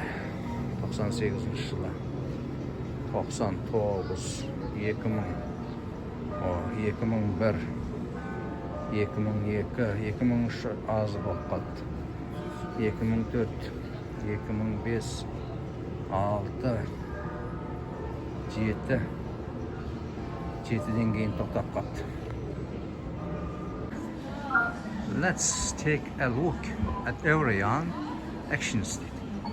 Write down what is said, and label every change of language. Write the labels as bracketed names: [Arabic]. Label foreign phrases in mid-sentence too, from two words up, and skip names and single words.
[Kazakh] 98 жылы, 99, 2000, 2001, 2002, 2003 азы болып қалды. 2004, 2005, 6, 7, 7'den кейін тоқтап қалды. [English] Let's take a look at every actions дейді.